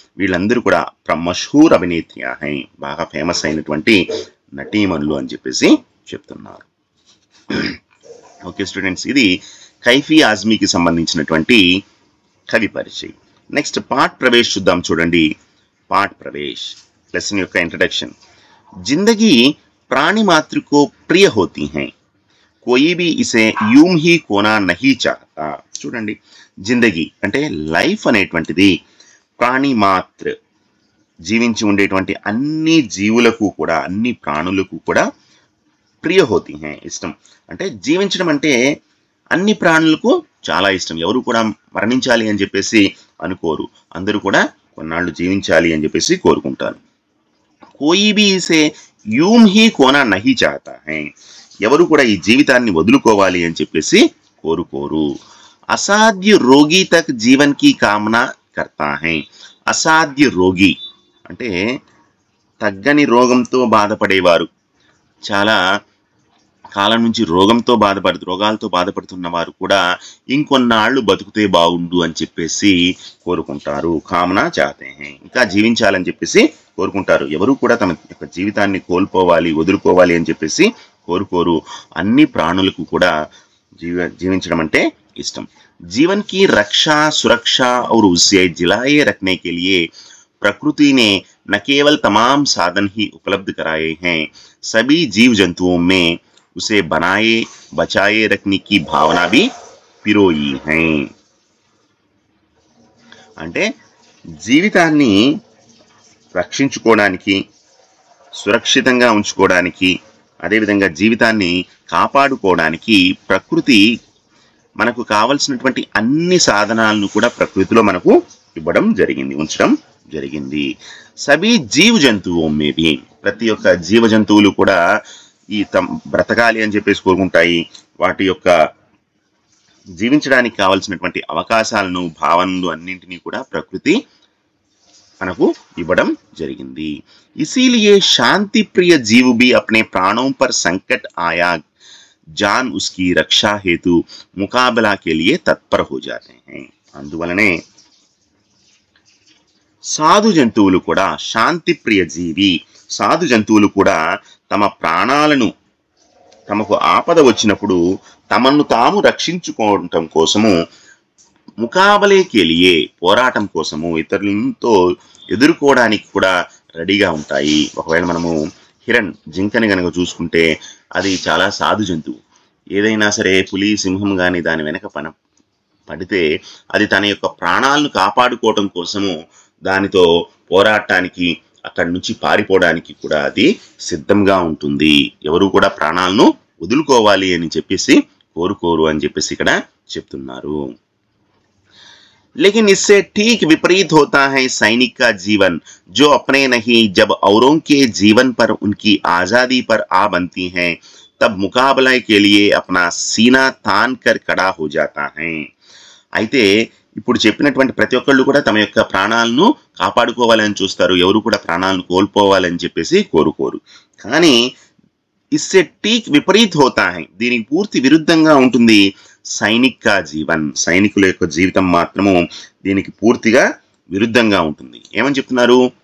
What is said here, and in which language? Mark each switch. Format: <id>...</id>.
<te>వీళ్ళందరూ కూడా</te> <hi>మషహూర్ అభినేత్రియా హై,</hi> <te>బాగా ఫేమస్ అయినటువంటి నటీమణులు అని చెప్పేసి చెప్తున్నారు. ఓకే స్టూడెంట్స్, ఇది కైఫీ ఆజ్మీకి సంబంధించినటువంటి కవి పరిచయం. నెక్స్ట్ పాఠ్ ప్రవేశ్ చూద్దాం. చూడండి, పాఠ్ ప్రవేశ్ లెసన్ యొక్క ఇంట్రడక్షన్.</te> <hi>जिंदगी प्राणी मात्र को प्रिय होती हैं, कोई भी इसे यूं ही खोना नहीं चाहता.</hi> <te>చూడండి, జిందగీ అంటే లైఫ్ అనేటువంటిది ప్రాణి మాత్ర, జీవించి ఉండేటువంటి అన్ని జీవులకు కూడా, అన్ని ప్రాణులకు కూడా</te> <hi>ప్రియ హోతీ హై,</hi> <te>ఇష్టం. అంటే జీవించడం అంటే అన్ని ప్రాణులకు చాలా ఇష్టం. ఎవరు కూడా మరణించాలి అని చెప్పేసి అనుకోరు, అందరూ కూడా కొన్నాళ్ళు జీవించాలి అని చెప్పేసి కోరుకుంటారు.</te> <hi>కోయి B ఇసే యూం he Kona Nahi చాహతా high,</hi> <te>ఎవరు కూడా ఈ జీవితాన్ని వదులుకోవాలి అని చెప్పేసి కోరుకోరు.</te> <hi>అసాధ్య రోగి తక్ జీవన్ కి కామనా కర్తా హై.</hi> <te>అసాధ్య రోగి అంటే తగ్గని రోగంతో బాధపడేవారు, చాలా కాలం నుంచి రోగాలతో బాధపడుతున్న వారు కూడా ఇంకొన్నాళ్ళు బతుకుతే బాగుండు అని చెప్పేసి కోరుకుంటారు.</te> <hi>కామనా చాహతే హై,</hi> <te>ఇంకా జీవించాలని చెప్పేసి కోరుకుంటారు. ఎవరు కూడా తమ యొక్క జీవితాన్ని కోల్పోవాలి, వదులుకోవాలి అని చెప్పేసి కోరుకోరు. అన్ని ప్రాణులకు కూడా జీవించడం అంటే ఇష్టం.</te> <hi>जीवन की रक्षा, सुरक्षा और उसे जिलाए रखने के लिए प्रकृति ने न केवल तमाम साधन ही उपलब्ध कराए हैं, सभी जीव जंतुओं में उसे बनाए बचाए रखने की भावना भी पिरोई है.</hi> <te>అంటే జీవితాన్ని రక్షించుకోవడానికి, సురక్షితంగా ఉంచుకోవడానికి, అదేవిధంగా జీవితాన్ని కాపాడుకోవడానికి ప్రకృతి మనకు కావలసినటువంటి అన్ని సాధనాలను కూడా ప్రకృతిలో మనకు ఇవ్వడం జరిగింది, ఉంచడం జరిగింది. సభీ జీవ జంతువు మేబీ, ప్రతి ఒక్క జీవ జంతువులు కూడా ఈ బ్రతకాలి అని చెప్పేసి కోరుకుంటాయి. వాటి యొక్క జీవించడానికి కావలసినటువంటి అవకాశాలను, భావనలు అన్నింటినీ కూడా ప్రకృతి మనకు ఇవ్వడం జరిగింది.</te> <hi>इसीलिए शांति प्रिय जीव भी अपने प्राणों पर संकट आया जान उसकी रक्षा हेतु मुकाबला के लिए तत्पर हो जाते हैं.</hi> <te>అందువలనే సాధు జంతువులు కూడా, శాంతి ప్రియ జీవి సాధు జంతువులు కూడా తమ ప్రాణాలను తమకు ఆపద వచ్చినప్పుడు తమను తాము రక్షించుకోవటం కోసము ముకాబలేకి వెళ్ళియే పోరాటం కోసము ఇతరులతో ఎదుర్కోవడానికి కూడా రెడీగా ఉంటాయి. ఒకవేళ మనము హిరణ్ జింకని కనుక చూసుకుంటే అది చాలా సాధు జంతువు. ఏదైనా సరే పులి సింహం కానీ దాని వెనక పడితే అది తన యొక్క ప్రాణాలను కాపాడుకోవటం కోసము దానితో పోరాటానికి అక్కడి నుంచి పారిపోవడానికి కూడా అది సిద్ధంగా ఉంటుంది. ఎవరు కూడా ప్రాణాలను వదులుకోవాలి అని చెప్పేసి కోరుకోరు అని చెప్పేసి ఇక్కడ చెప్తున్నారు.</te> <hi>लेकिन इससे ठीक विपरीत होता है सैनिक का जीवन, जो अपने नहीं जब औरों के जीवन पर उनकी आजादी पर आ बनती हैं तब मुकाबला के लिए अपना सीना तान कर खड़ा हो जाता है.</hi> <te>అయితే ఇప్పుడు చెప్పినటువంటి ప్రతి ఒక్కళ్ళు కూడా తమ యొక్క ప్రాణాలను కాపాడుకోవాలని చూస్తారు. ఎవరు కూడా ప్రాణాలను కోల్పోవాలని చెప్పేసి కోరుకోరు. కానీ</te> <hi>ఇస్సే టీక్ విపరీత్ హోతా హై,</hi> <te>దీనికి పూర్తి విరుద్ధంగా ఉంటుంది</te> <hi>సైనిక్ కా జీవన్,</hi> <te>సైనికుల యొక్క జీవితం మాత్రము దీనికి పూర్తిగా విరుద్ధంగా ఉంటుంది. ఏమని చెప్తున్నారు?</te>